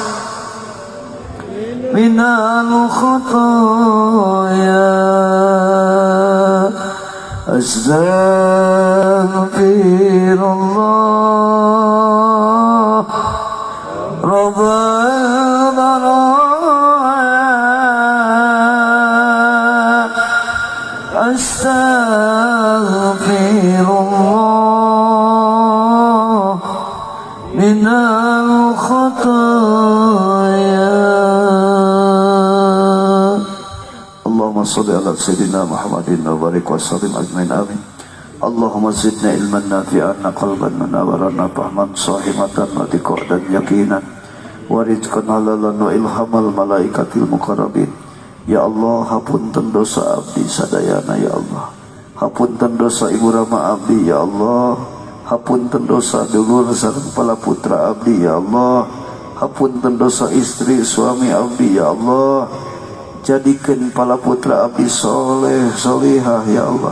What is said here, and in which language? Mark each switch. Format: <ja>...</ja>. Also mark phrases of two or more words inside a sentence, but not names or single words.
<ar>من الخطايا أستغفر الله رب البرايا. أستغفر الله من الخطايا. اللهم صل على سيدنا محمد وبارك وسلم أجمعين آمين. اللهم زدنا علما نافعا قلبا منورا فهما سليما واعتقادا يقينا ورزقا حلالا وإلهام الملائكة المقربين. يا الله,</ar> <su>hapunten dosa abdi sadayana ya Allah. Hapunten dosa ibu rama abdi</su> <ar>يا الله.</ar> <su>Hapunten dosa dulur sareng pala putra abdi</su> <ar>يا الله.</ar> <su>Hapunten dosa istri suami abdi</su> <ar>يا الله.</ar> <su>Jadikan pala putra abdi soleh solihah</su> <ar>يا الله.</ar>